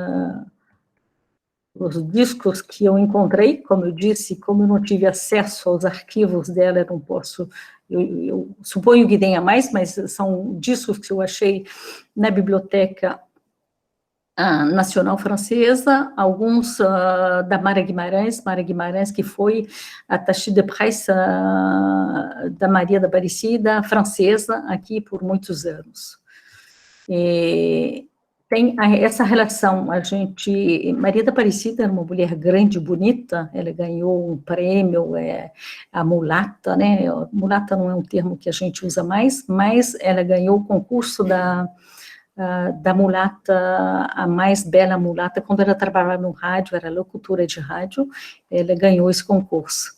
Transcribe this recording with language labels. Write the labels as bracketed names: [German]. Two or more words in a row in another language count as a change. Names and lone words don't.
[Portuguese] os discos que eu encontrei, como eu disse, como eu não tive acesso aos arquivos dela, eu não posso, eu suponho que tenha mais, mas são discos que eu achei na Biblioteca Nacional Francesa, alguns da Mara Guimarães, que foi a [French] attaché de presse [Portuguese] da Maria da Aparecida, francesa, aqui por muitos anos. Tem essa relação, Maria da Aparecida era uma mulher grande, bonita, ela ganhou um prêmio, a mulata, né, mulata não é um termo que a gente usa mais, mas ela ganhou o concurso da mulata, a mais bela mulata, quando ela trabalhava no rádio, era locutora de rádio, ela ganhou esse concurso.